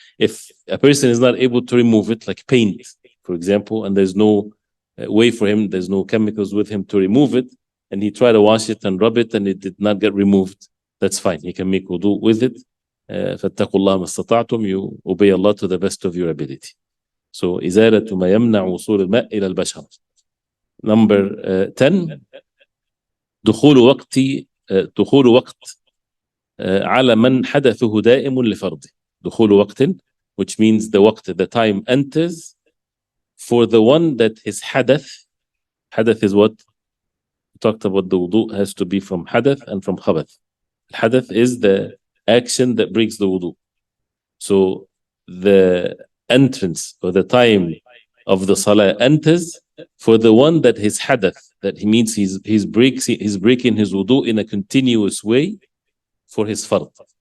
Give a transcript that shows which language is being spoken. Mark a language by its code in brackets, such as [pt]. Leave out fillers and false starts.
[en] If a person is not able to remove it, like paint, for example, and there's no way for him, there's no chemicals with him to remove it, and he tried to wash it and rub it and it did not get removed, that's fine. He can make wudu with it. [ar] فاتقوا الله ما استطعتم. [en] You obey Allah to the best of your ability. [ar] So إزالة ما يمنع وصول الماء إلى البشرة. [en] Number 10 [ar] دخول وقت على من حدثه دائم لفرضه. دخول وقت, [en] which means the time enters for the one that his hadath is what? We talked about the wudu has to be from hadath and from khabath. Hadath is the action that breaks the wudu. So the entrance or the time of the salah enters for the one that his hadath, that he means he's breaking his wudu in a continuous way for his fard.